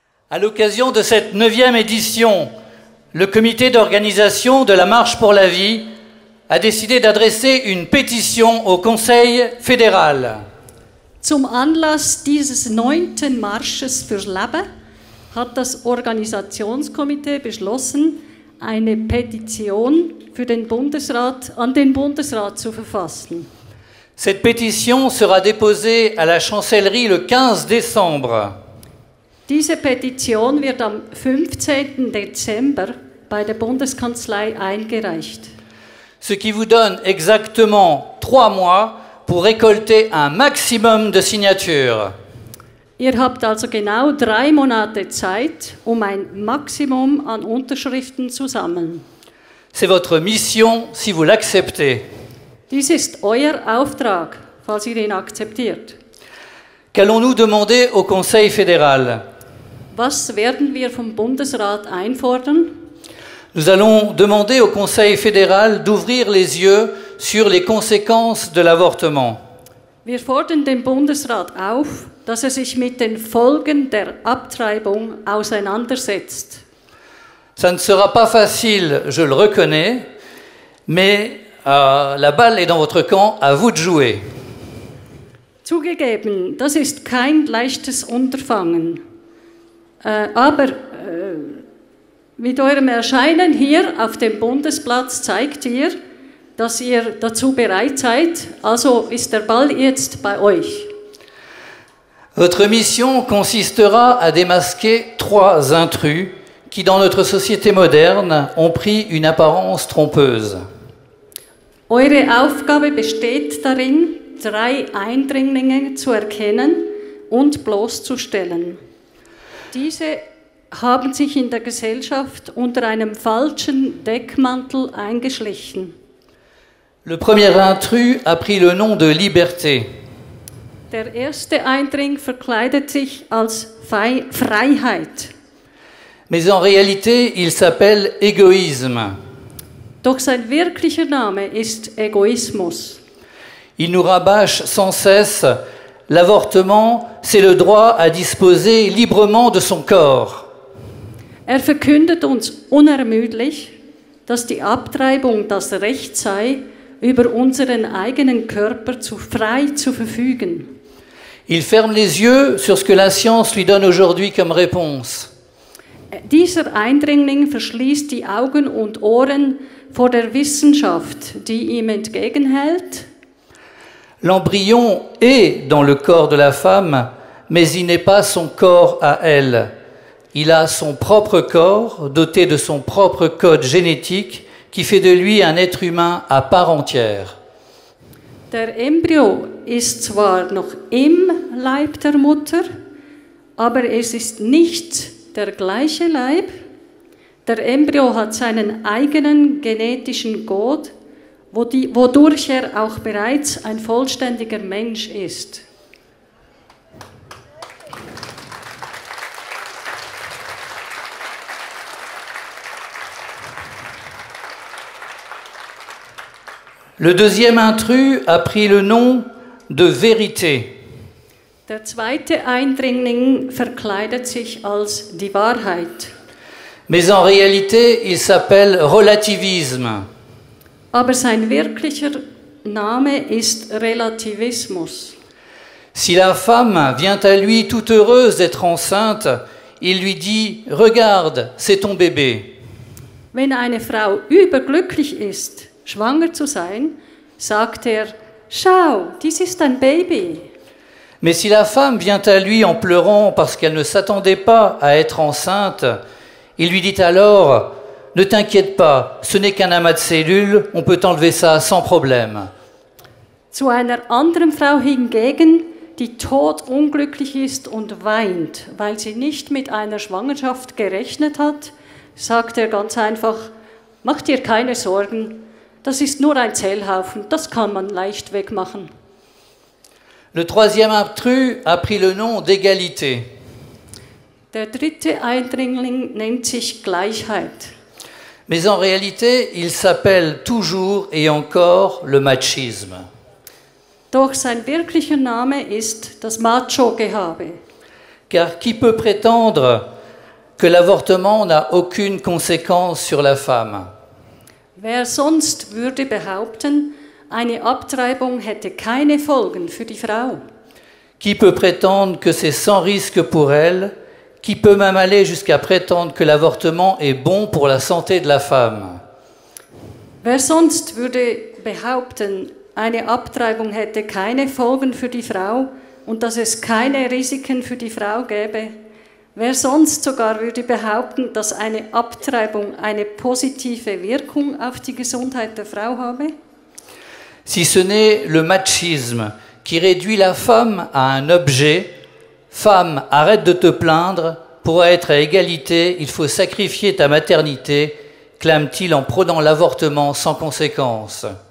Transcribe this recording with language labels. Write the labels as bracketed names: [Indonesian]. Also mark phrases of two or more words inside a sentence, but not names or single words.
[French] À l'occasion de cette 9e édition, le comité d'organisation de la Marche pour la vie a décidé d'adresser une pétition au Conseil fédéral. [German] Zum Anlass dieses 9. Marsches fürs Leben hat das Organisationskomitee beschlossen, eine Petition für den Bundesrat, an den Bundesrat zu verfassen. [French] Cette pétition sera déposée à la chancellerie le 15 décembre. [German] Diese Petition wird am 15. Dezember bei der Bundeskanzlei eingereicht. [French] Ce qui vous donne exactement 3 mois pour récolter un maximum de signatures. [German] Ihr habt also genau 3 Monate Zeit, um ein Maximum an Unterschriften zu sammeln. [French] C'est votre mission si vous l'acceptez. [German] Dies ist euer Auftrag, falls ihr ihn akzeptiert. [French] Qu'allons-nous demander au Conseil fédéral? [German] Was werden wir vom Bundesrat einfordern? [French] Nous allons demander au Conseil fédéral d'ouvrir les yeux sur les conséquences de l'avortement. [German] Wir fordern den Bundesrat auf, dass sich mit den Folgen der Abtreibung auseinandersetzt. [French] Ça ne sera pas facile, je le reconnais, mais la balle est dans votre camp, à vous de jouer. [German] Zugegeben, das ist kein leichtes Unterfangen. Aber mit eurem Erscheinen hier auf dem Bundesplatz zeigt ihr, dass ihr dazu bereit seid. Also ist der Ball jetzt bei euch. [French] Votre mission consistera à démasquer 3 intrus qui, dans notre société moderne, ont pris une apparence trompeuse. [German] Eure Aufgabe besteht darin, 3 Eindringlinge zu erkennen und bloßzustellen. Diese haben sich in der Gesellschaft unter einem falschen Deckmantel eingeschlichen. [French] Le premier intrus a pris le nom de liberté. [German] Der erste Eindring verkleidet sich als Freiheit. [French] Mais en réalité, il s'appelle égoïsme. [German] Doch sein wirklicher Name ist Egoismus. [French] Il nous rabâche sans cesse: l'avortement, c'est le droit à disposer librement de son corps. [German] Er verkündet uns unermüdlich, dass die Abtreibung das Recht sei, über unseren eigenen Körper frei zu verfügen. [French] Il ferme les yeux sur ce que la science lui donne aujourd'hui comme réponse. [German] Dieser Eindringling verschließt die Augen und Ohren vor der Wissenschaft, die ihm entgegenhält. [French] L'embryon est dans le corps de la femme, mais il n'est pas son corps à elle. Il a son propre corps, doté de son propre code génétique, qui fait de lui un être humain à part entière. [German] Der Embryo ist zwar noch im Leib der Mutter, aber es ist nicht der gleiche Leib. Der Embryo hat seinen eigenen genetischen Code, wodurch er auch bereits ein vollständiger Mensch ist. [French] Le deuxième intrus a pris le nom de vérité. [German] Der zweite Eindringling verkleidet sich als die Wahrheit. [French] Mais en réalité, il s'appelle relativisme. [German] Aber sein wirklicher Name ist Relativismus. [French] Si la femme vient à lui toute heureuse d'être enceinte, il lui dit: regarde, c'est ton bébé. [German] Wenn eine Frau überglücklich ist, schwanger zu sein, sagt er: schau, dies ist ein Baby. [French] Mais si la femme vient à lui en pleurant parce qu'elle ne s'attendait pas à être enceinte, il lui dit alors: ne t'inquiète pas, ce n'est qu'un amas de cellules, on peut enlever ça sans problème. [German] Zu einer anderen Frau hingegen, die todunglücklich ist und weint, weil sie nicht mit einer Schwangerschaft gerechnet hat, sagt er ganz einfach: mach dir keine Sorgen, das ist nur ein Zellhaufen, das kann man leicht wegmachen. [French] Le troisième intrus a pris le nom d'égalité. [German] Der dritte Eindringling nennt sich Gleichheit. [French] Mais en réalité, il s'appelle toujours et encore le machisme. [German] Doch sein wirklicher Name ist das Macho-Gehabe. [French] Car qui peut prétendre que l'avortement n'a aucune conséquence sur la femme. [German] Wer sonst würde behaupten, eine Abtreibung hätte keine Folgen für die Frau? [French] Qui peut prétendre que c'est sans risque pour elle? Qui peut même aller jusqu'à prétendre que l'avortement est bon pour la santé de la femme? [German] Wer sonst würde behaupten, eine Abtreibung hätte keine Folgen für die Frau und dass es keine Risiken für die Frau gäbe? Wer sonst sogar würde behaupten, dass eine Abtreibung eine positive Wirkung auf die Gesundheit der Frau habe? [French] Si ce n'est le machisme qui réduit la femme à un objet, femme, arrête de te plaindre, pour être à égalité, il faut sacrifier ta maternité, clame-t-il en prônant l'avortement sans conséquence.